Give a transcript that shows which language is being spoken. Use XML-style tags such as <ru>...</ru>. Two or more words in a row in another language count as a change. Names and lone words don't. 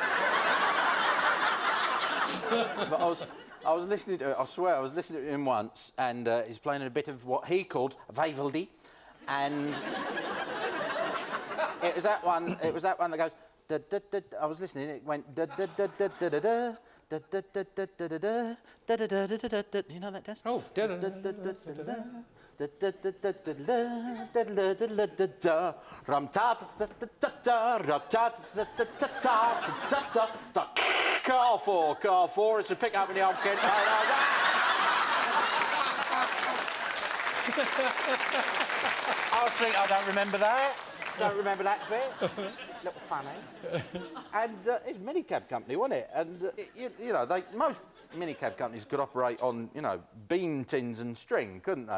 <en>But I was listening to it, I swear, I was listening to him once, and he's playing a bit of what he called Vivaldi, and it was that one that goes... Da, da, da, I was listening, it went... Da, da, da, da, da, da, da. Da, da, da, da, da, da, da, da, da, da, da, da, da. You know that, Des? Oh, da, da, da, da, da, da, da, da. Da, da, da, da, da, da, da, da, da, da. Ram ta ta ta ta ta ta, ra ta ta ta ta ta ta ta ta ta. Car 4. It's a pick-up in the old Kent. I was thinking, I don't remember that. Don't remember that bit. Little funny. And it's a minicab company, wasn't it? And you know, most minicab companies could operate on, you know, bean tins and string, couldn't they?</en>